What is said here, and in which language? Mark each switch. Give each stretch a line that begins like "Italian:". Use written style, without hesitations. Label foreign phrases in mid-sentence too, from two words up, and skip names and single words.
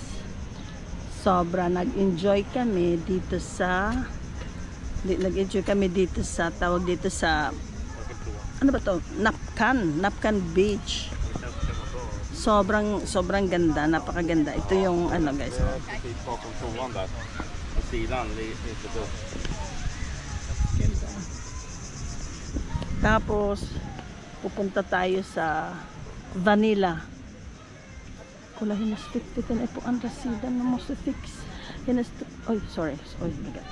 Filipino: Sobra nag-enjoy kami dito sa tawag dito sa ano ba to? Napkan Beach. Sobrang ganda, napakaganda. Ito yung guys.
Swedish: Precis bakom toan där. På sidan lite då.
Filipino: Tapos pupunta tayo sa Vanilla.
Swedish: kolla hennes fick. Den är på andra sidan. Man måste fix hennes... Oj, sorry. Oj,
English: my God.